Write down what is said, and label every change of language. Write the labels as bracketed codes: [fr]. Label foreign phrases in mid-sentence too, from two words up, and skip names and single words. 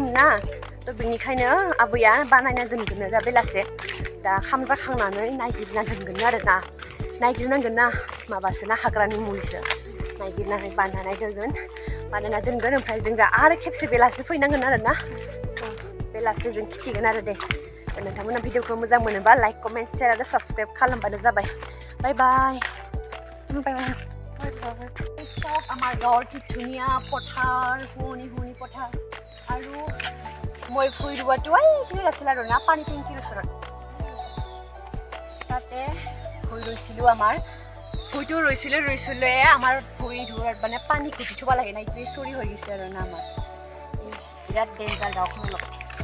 [brx] ना थ' बेनिखायनो आबैया बानायना दोनगोन दा बेलासे दा खाम जाखांनानै नागिरना दोनगोन आरो ना नागिरनांगोन ना माबासो ना हाग्रानि मुलिसो नागिरनानै बानायना दोनगोन ओमफ्राय जों दा आरो खेबसे बेलासे फैनांगोन आरो ना बेलासे जों खिथिगोन आरो दे नोंथांमोना भिडिअखौ मोजां मोनोबा [en] like comment share [brx] आरो साबस्क्राइब खालामबानो जाबाय [en] bye bye [as] আমাৰ গাঁৱৰ কি ধুনীয়া পথাৰ শুৱনি পথাৰ আৰু মই ভুই ৰোৱাটো এইখিনিত আছিল আৰু না পানী টেংকিৰ ওচৰত তাতে ভুই ৰুইছিলোঁ আমাৰ ভুইটো ৰুইছিলে আমাৰ ভুই ৰোৱাত মানে পানী ঘুটি থ'ব লাগে না এইটোৱে চৰি হৈ গৈছে আৰু না আমাৰ বিৰাট ডেঞ্জাৰ গাঁওখনৰ লগত